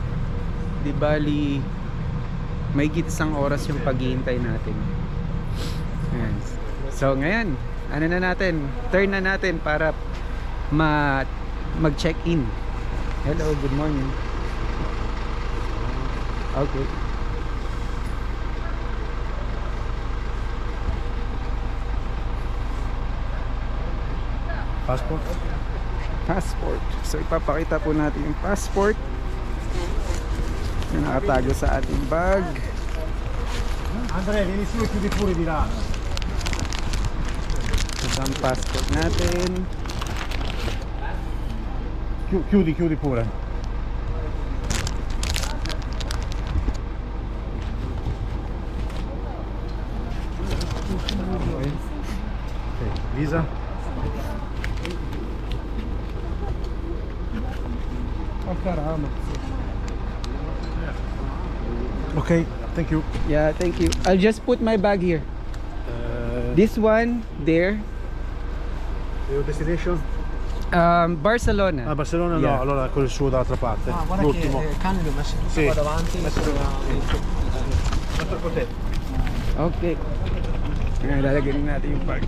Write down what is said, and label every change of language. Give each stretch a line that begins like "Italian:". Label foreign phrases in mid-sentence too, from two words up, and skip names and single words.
Filipino: Di bali may isang oras yung paghihintay natin. Ayan. So ngayon, ano na natin? Turn na natin para mag-check-in.
English: Hello, good morning. Okay. Passport? Passport.
Filipino: So ipapakita po natin yung passport na nakatago sa ating bag.
Italian: Andrea, vieni su e chiudi pure di là.
Filipino: Ito ang passport natin.
Italian: Chiudi pure.
English: Okay. Visa? Okay, thank you. Yeah, thank you. I'll just put my bag here. This one there. Your destination? Barcelona.
Italian: Barcellona
English: Yeah.
Italian: no, allora quello suo dall'altra parte. Guarda L'ultimo. che cani li ho messi tutto Sì. qua davanti.
English: Okay.
Filipino: Ngayon, lalagyan natin yung bag.